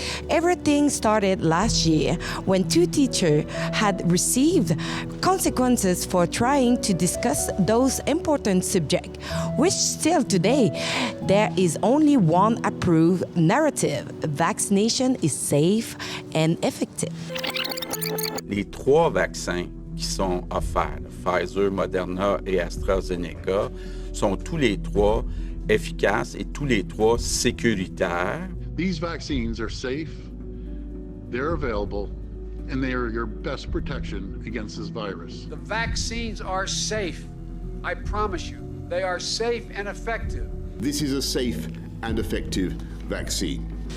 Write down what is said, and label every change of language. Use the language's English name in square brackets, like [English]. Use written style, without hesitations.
[English] Everything started last year when two teachers had received consequences for trying to discuss those important subjects, which still today, there is only one approved narrative. Vaccination is safe and effective. [French] Les trois vaccins qui sont offerts, Pfizer, Moderna et AstraZeneca, sont tous les trois efficaces et tous les trois sécuritaires. [English] These vaccines are safe, they're available, and they are your best protection against this virus. The vaccines are safe. I promise you, they are safe and effective. This is a safe and effective vaccine.